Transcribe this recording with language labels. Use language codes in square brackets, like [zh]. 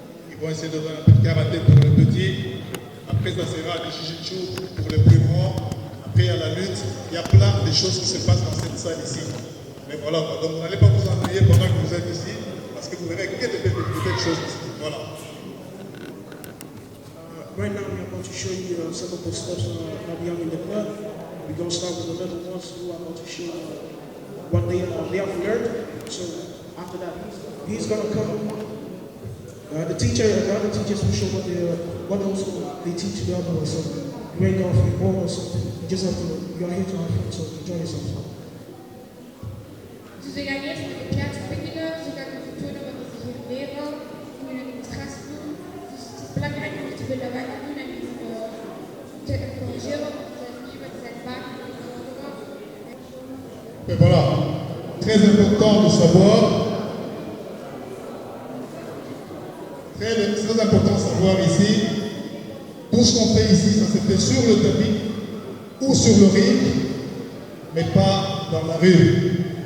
[fr] Ils vont essayer de donner un peu de karaté pour le petit. Après, ça sera du jiu-jitsu pour le plus grand. Après, il y a la lutte. Il y a plein de choses qui se passent dans cette salle ici. Mais voilà, donc vous n'allez pas vous ennuyer pendant que vous êtes ici, parce que vous verrez qu'il y a de belles choses ici. Voilà. [en] Right now, we're going to show you some of the steps that we have in the club. We're going to start with the little ones who are going to show what they have learned. So after that, he's going to come. The other teachers will show what also they teach the other ones. So right now, if you go or something, you just have to, you're here to have fun, so enjoy yourself. [nl] Dus we gaan eerst met de plaats beginnen, zodat we vertonen wat we hier leren, hoe we een demonstratie doen. Dus het is belangrijk om te willen wat we doen en niet te corrigeren, want niemand zijn vaak [fr] Et voilà, très important de savoir, très important de savoir ici, tout ce qu'on fait ici, ça se fait sur le tapis ou sur le ring, mais pas dans la rue.